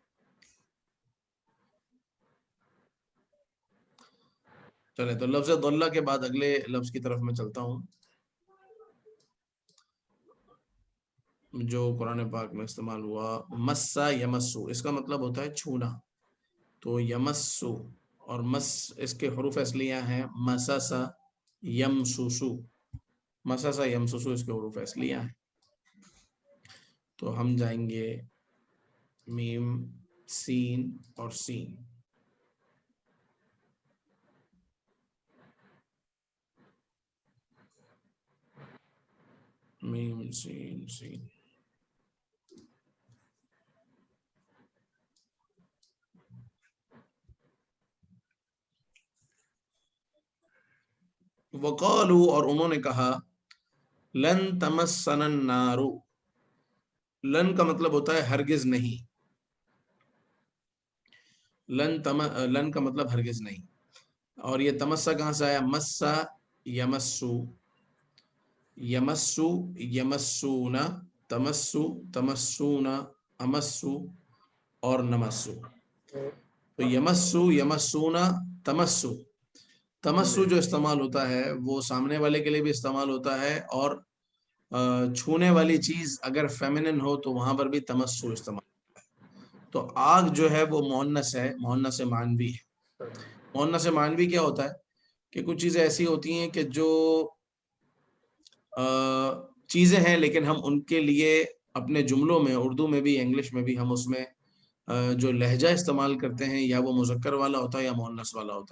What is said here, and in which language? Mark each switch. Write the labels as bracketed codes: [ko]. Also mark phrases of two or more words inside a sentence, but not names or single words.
[ur] چلے تو لفظ ضلع کے بعد اگلے لفظ کی طرف میں چلتا ہوں جو قرآن پاک میں استعمال ہوا، [ar] مسا یمسو. [ur] اس کا مطلب ہوتا ہے چھونا. تو یمسو اور مس اس کے حروف اصلیہ ہیں [ar] مساسا یمسوسو. مساسا یمسوسو [ur] اس کے حروف اصلیہ ہیں. تو ہم جائیں گے میم سین اور سین. میم سین سین. وقالو اور انہوں نے کہا، [ar] لن تمسنا النار. [ur] لن کا مطلب ہوتا ہے ہرگز نہیں. لن کا مطلب ہرگز نہیں. اور یہ تمسا کہاں سے آیا؟ [ar] مسا یمسو، یمسو یمسونا، تمسو تمسونا، امسو اور نمسو. تو یمسو یمسونا تمسو. [ur] تمسو جو استعمال ہوتا ہے وہ سامنے والے کے لیے بھی استعمال ہوتا ہے، اور چھونے والی چیز اگر فیمنن ہو تو وہاں پر بھی تمسو استعمال ہوتا ہے. تو آگ جو ہے وہ مؤنث ہے، مؤنث معنوی ہے. مؤنث معنوی کیا ہوتا ہے کہ کچھ چیزیں ایسی ہوتی ہیں کہ جو چیزیں ہیں، لیکن ہم ان کے لیے اپنے جملوں میں، اردو میں بھی انگلش میں بھی، ہم اس میں جو لہجہ استعمال کرتے ہیں یا وہ مذکر والا ہوتا ہے یا مؤنث والا ہوتا ہے.